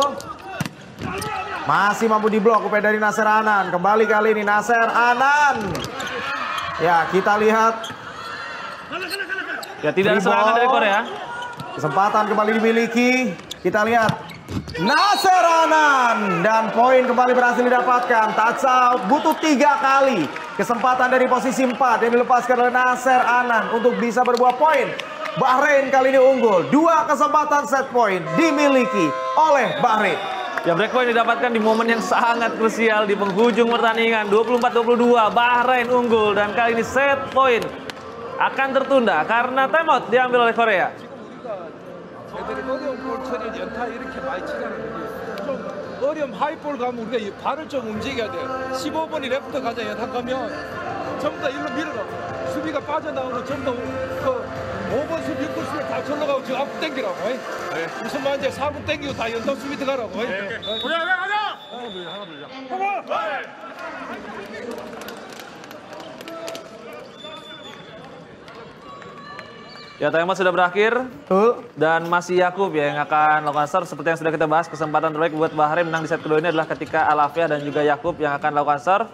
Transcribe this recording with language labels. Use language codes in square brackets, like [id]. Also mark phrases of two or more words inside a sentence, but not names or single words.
[id] Masih mampu diblok upaya dari Nasser Anan. Kembali kali ini Nasser Anan. Ya, kita lihat. Ya, tidak ada serangan dari Korea. Kesempatan kembali dimiliki. Kita lihat Nasser Anan. Dan poin kembali berhasil didapatkan. [en] Touch out [id] butuh 3 kali. Kesempatan dari posisi 4 yang dilepaskan oleh Nasser Anan untuk bisa berbuah poin. Bahrain kali ini unggul. 2 kesempatan [en] set point [id] dimiliki oleh Bahrain. Ya, [en] break point [id] didapatkan di momen yang sangat krusial di penghujung pertandingan. 24-22, Bahrain unggul. Dan kali ini [en] set point [id] akan tertunda karena timeout diambil oleh Korea. [ko] 애들이 어려운 볼 처리를 연타 이렇게 많이 치잖아요. 좀 어려운 하이볼 가면 우리가 이 발을 좀 움직여야 돼. 15번이 레프트 가자 연타 가면 전부 다 일로 밀어가. 수비가 빠져나오고 전부 그 5번 수비, 6번 수비 다 절로 가고 지금 앞으로 땡기라고. 무슨 말인지 4분 땡기고 다 연타 수비 들어가라고. 우리 가자! 하나 돌려. [id] Ya, timeout sudah berakhir. Betul. Dan masih Yakub ya yang akan melakukan serve. Seperti yang sudah kita bahas, kesempatan terbaik buat Bahrain menang di set kedua ini adalah ketika Al-Afiyah dan juga Yakub yang akan melakukan serve.